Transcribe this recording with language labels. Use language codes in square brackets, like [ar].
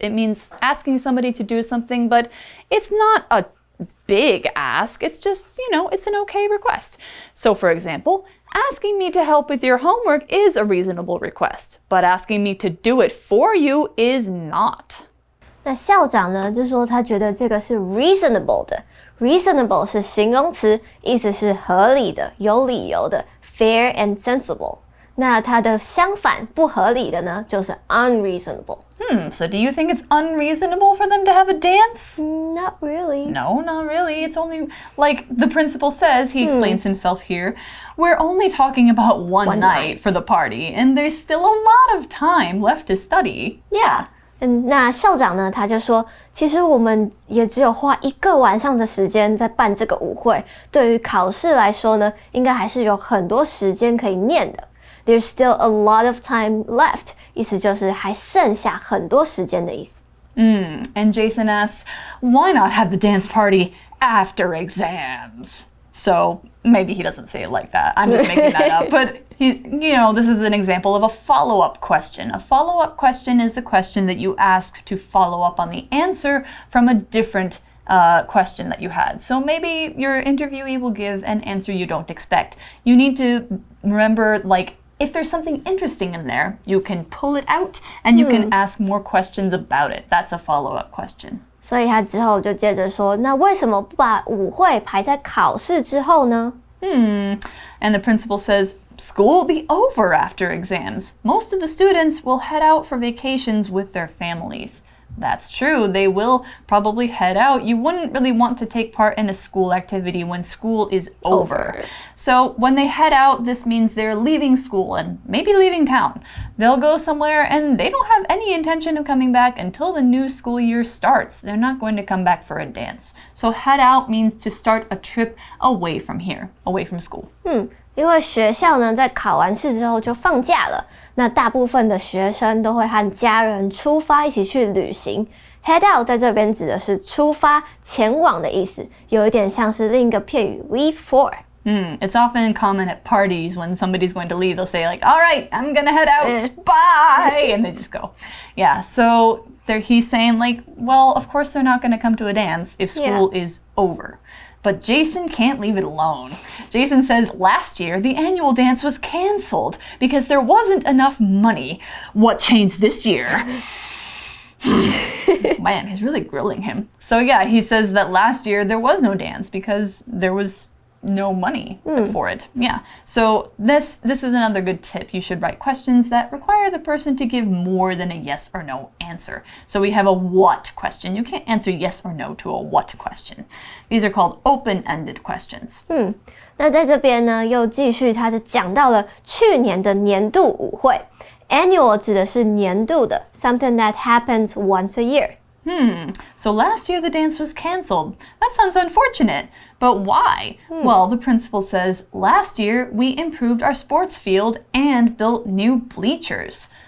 [en] It means asking somebody to do something, but it's not a big ask. It's just, it's an okay request. So for example, asking me to help with your homework is a reasonable request, but asking me to do it for you is not. [zh] 那校长呢，就说他觉得这个是 reasonable 的。 reasonable 是形容词，意思是合理的、有理由的 ， [en] fair and sensible。 [zh] 那它的相反，不合理的呢，就是 unreasonable。 [en] So do you think it's unreasonable for them to have a dance? Not really. No, not really. It's only, like the principal says, he explains himself here, we're only talking about one night for the party, and there's still a lot of time left to study. Yeah. [zh] 那校长呢，他就说，其实我们也只有花1个晚上的时间在办这个舞会，对于考试来说呢，应该还是有很多时间可以念的。 [en] There's still a lot of time left. [zh] 意思就是还剩下很多时间的意思。 [en] And Jason asks, why not have the dance party after exams? So maybe he doesn't say it like that. I'm just making that up. But this is an example of a follow-up question. A follow-up question is the question that you ask to follow up on the answer from a different question that you had. So maybe your interviewee will give an answer you don't expect. You need to remember, if there's something interesting in there, you can pull it out and you can ask more questions about it. That's a follow-up question. [zh] 所以他之后就接着说，那为什么不把舞会排在考试之后呢？ [en] And the principal says, school will be over after exams. Most of the students will head out for vacations with their families. That's true. They will probably head out. You wouldn't really want to take part in a school activity when school is over. So when they head out, this means they're leaving school and maybe leaving town. They'll go somewhere and they don't have any intention of coming back until the new school year starts. They're not going to come back for a dance. So head out means to start a trip away from here, away from school. [zh] 因为学校呢在考完试之后就放假了，那大部分的学生都会和家人出发一起去旅行。 Head out 在这边指的是出发、前往的意思，有一点像是另一个片语 leave for。 [en] It's often common at parties when somebody's going to leave, they'll say like, all right, I'm gonna head out, bye, and they just go. Yeah, so he's saying like, well, of course they're not gonna come to a dance if school is over. But Jason can't leave it alone. Jason says last year the annual dance was canceled because there wasn't enough money. What changed this year? Man, he's really grilling him. So yeah, he says that last year there was no dance because there was no money for it. Yeah. So this is another good tip. You should write questions that require the person to give more than a yes or no answer. So we have a what question. You can't answer yes or no to a what question. These are called open-ended questions. [zh] 那在这边呢，又继续他就讲到了去年的年度舞会。 Annual 指的是年度的 [en] something that happens once a year. So last year the dance was canceled. That sounds unfortunate. But why? Well, the principal says, last year we improved our sports field and built new bleachers.